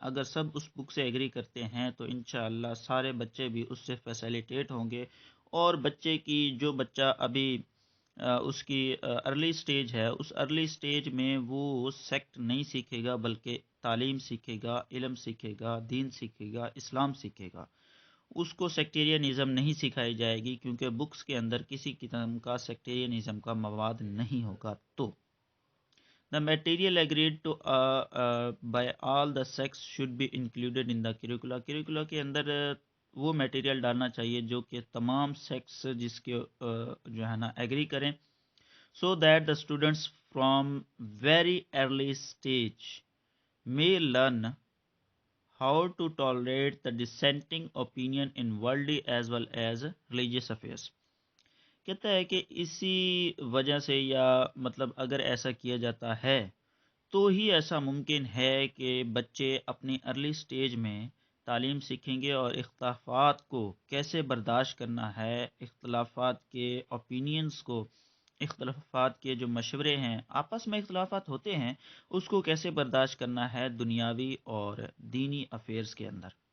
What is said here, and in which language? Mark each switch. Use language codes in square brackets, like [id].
[ur] اگر سب اس بک سے ایگری کرتے ہیں تو انشاءاللہ سارے بچے بھی اس سے فیسیلیٹیٹ ہوں گے اور بچے کی جو بچہ ابھی اس کی ارلی سٹیج ہے، اس ارلی سٹیج میں وہ سیکٹ نہیں سیکھے گا بلکہ تعلیم سیکھے گا، علم سیکھے گا، دین سیکھے گا، اسلام سیکھے گا. اس کو سیکٹیرینزم نہیں سکھائی جائے گی کیونکہ بکس کے اندر کسی قسم کا سیکٹیرینزم کا مواد نہیں ہوگا. [en] تو the material agreed to by all the sects should be included in the curricula. [ur] curricula کے اندر وہ میٹیریل ڈالنا چاہیے جو کہ تمام سیکٹس جس کے جو ہے نا ایگری کریں. [en] so that the students from very early stage may learn how to tolerate the dissenting opinion in worldly as well as religious affairs. [ur] کہتا ہے کہ اسی وجہ سے یا مطلب اگر ایسا کیا جاتا ہے تو ہی ایسا ممکن ہے کہ بچے اپنی ارلی سٹیج میں تعلیم سیکھیں گے اور اختلافات کو کیسے برداشت کرنا ہے، اختلافات کے اوپینینز کو، اختلافات کے جو مشورے ہیں، آپس میں اختلافات ہوتے ہیں، اس کو کیسے برداشت کرنا ہے دنیاوی اور دینی افیئرز کے اندر.